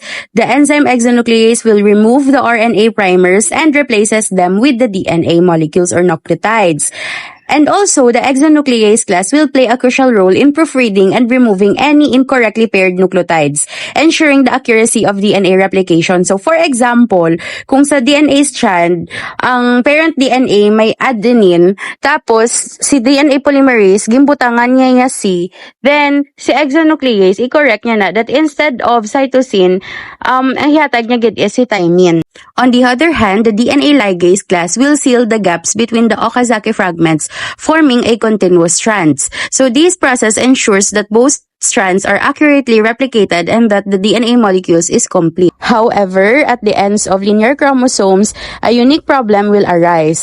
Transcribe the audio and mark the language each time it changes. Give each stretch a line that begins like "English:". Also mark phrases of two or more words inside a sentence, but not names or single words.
English: The enzyme exonuclease will remove the RNA primers and replaces them with the DNA molecules or nucleotides. And also, the exonuclease class will play a crucial role in proofreading and removing any incorrectly paired nucleotides, ensuring the accuracy of DNA replication. So, for example,
Hiligaynon: kung sa
English: DNA strand,
Hiligaynon: ang
English: parent DNA
Hiligaynon: may adenine, tapos si
English: DNA polymerase,
Hiligaynon: gimbutangan niya nga C, then si exonuclease, i-correct niya na
English: that instead of cytosine,
Hiligaynon: ang hihatag niya gid is si thymine.
English: On the other hand, the DNA ligase class will seal the gaps between the Okazaki fragments, forming a continuous strands. So this process ensures that both strands are accurately replicated and that the DNA molecules is complete. However, at the ends of linear chromosomes, a unique problem will arise.